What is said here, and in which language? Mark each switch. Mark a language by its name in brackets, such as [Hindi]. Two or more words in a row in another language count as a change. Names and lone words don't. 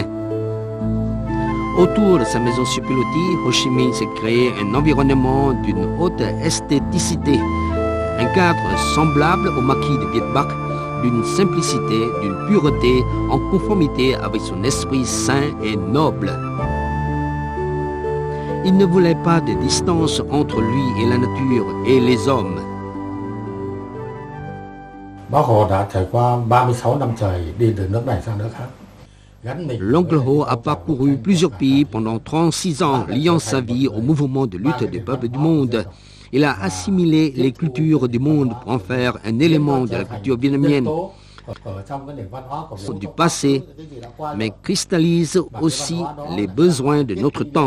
[French] Autour de sa maison sur pilotis, Ho Chi Minh s'est créé un environnement d'une haute esthéticité, un cadre semblable au maquis de Viet Bac, d'une simplicité, d'une pureté en conformité avec son esprit saint et noble. Il ne voulait pas de distance entre lui et la nature et les hommes. [Vietnamese] Bác Hồ đã trải qua 36 năm trời đi từ nước này sang nước khác. [French] L'oncle Ho a parcouru plusieurs pays pendant 36 ans, liant sa vie au mouvement de lutte des peuples du monde. Il a assimilé les cultures du monde pour en faire un élément de la culture vietnamienne du passé, mais cristallise aussi les besoins de notre temps.